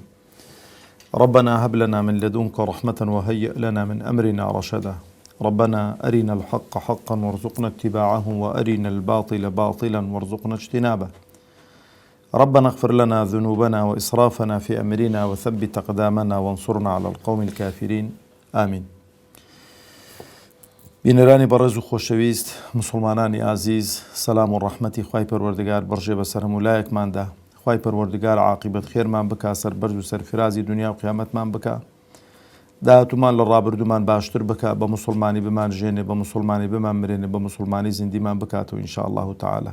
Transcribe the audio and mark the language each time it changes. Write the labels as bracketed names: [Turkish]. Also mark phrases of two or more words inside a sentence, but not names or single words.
[Arabic] ربنا هب لنا من لدنك رحمة وهيئ لنا من أمرنا رشدا. ربنا أرنا الحق حقا وارزقنا اتباعه وأرنا الباطل باطلا وارزقنا اجتنابه. ربنا اغفر لنا ذنوبنا وإسرافنا في أمرنا وثبت أقدامنا وانصرنا على القوم الكافرين. آمين. [Central Kurdish] بینەرانی بەڕێز و خۆشەویست، مسلمانانی ئازیز، سەلام و ڕەحمەتی خوای پەروەردگار بەڕژێ بەسەر هەموولایەکماندا. خوای پەروەردگار عاقبەت خێرمان بکا، سەربەرز و سەرفرازی دنیا و قیامەتمان بکا، داهاتوومان لە ڕابردوومان باشتر بکا، بە مسلمانی بمان ژێنێ، بە مسلمانی بمان مرێنێ، بە مسلمانی زیندیمان بکاتەوە [Arabic] ئینشاء الله تعالی.